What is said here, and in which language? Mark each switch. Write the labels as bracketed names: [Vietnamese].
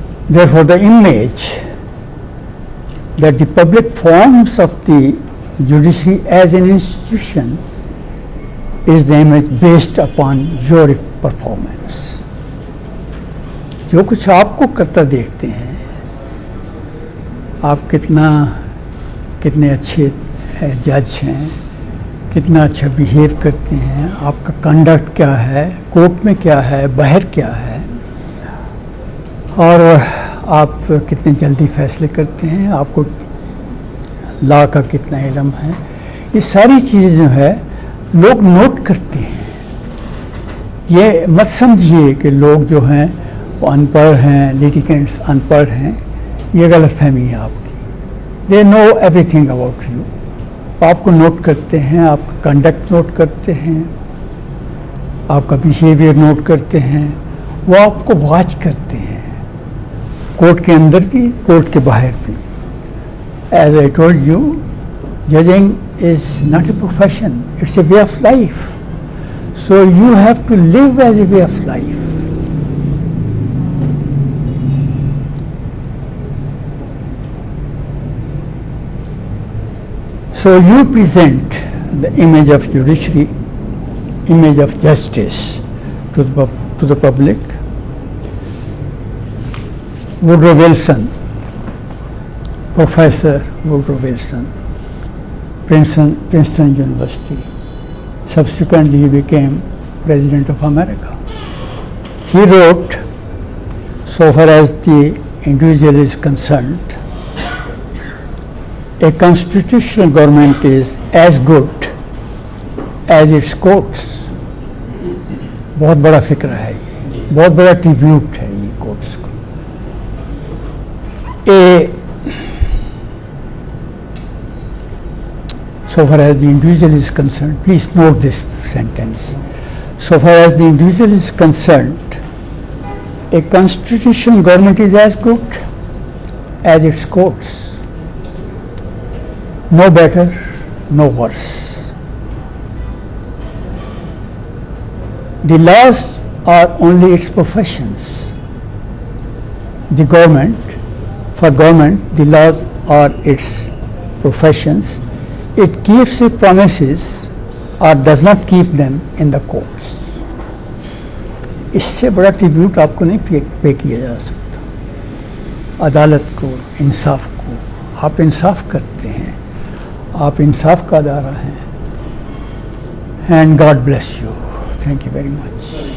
[English] Therefore, the image that the public forms of the judiciary as an institution is the image based upon your performance. [Urdu] جو کچھ آپ کو کرتا دیکھتے ہیں، آپ کتنے اچھے جج ہیں، کتنا اچھا بیہیو کرتے ہیں، آپ کا کنڈکٹ کیا ہے، کورٹ میں کیا ہے، باہر کیا ہے، اور آپ کتنے جلدی فیصلے کرتے ہیں، آپ کو لا کا کتنا علم ہے. یہ ساری چیزیں جو ہے لوگ نوٹ کرتے ہیں. یہ مت سمجھیے کہ لوگ جو ہیں وہ ان پڑھ ہیں، لیٹیگنٹس ان پڑھ ہیں. یہ غلط فہمی ہے آپ کی. [English] They know everything about you. [Urdu] آپ کو نوٹ کرتے ہیں، آپ کا کنڈکٹ نوٹ کرتے ہیں، آپ کا بیہیویئر نوٹ کرتے ہیں، وہ آپ کو واچ کرتے ہیں، کورٹ کے اندر بھی، کورٹ کے باہر بھی. [English] As I told you, judging is not a profession, it's a way of life. So you have to live as a way of life. So you present the image of judiciary, image of justice to the public. Woodrow Wilson, Professor Woodrow Wilson, Princeton University. Subsequently, he became President of America. He wrote, so far as the individual is concerned, a constitutional government is as good as its courts. [Urdu] بہت بڑا فکر ہے یہ, بہت بڑا tribute ہے یہ courts کو. [English] So far as the individual is concerned, please note this sentence. So far as the individual is concerned, a constitutional government is as good as its courts. No better, no worse. The laws are only its professions. The government, for government, the laws are its professions. It keeps its promises or does not keep them in the courts. [Urdu] اس سے بڑا tribute آپ کو نہیں پے کیا جا سکتا. عدالت کو, انصاف کو, آپ انصاف کرتے ہیں, آپ انصاف کا ادارہ ہیں. [English] And God bless you. Thank you very much.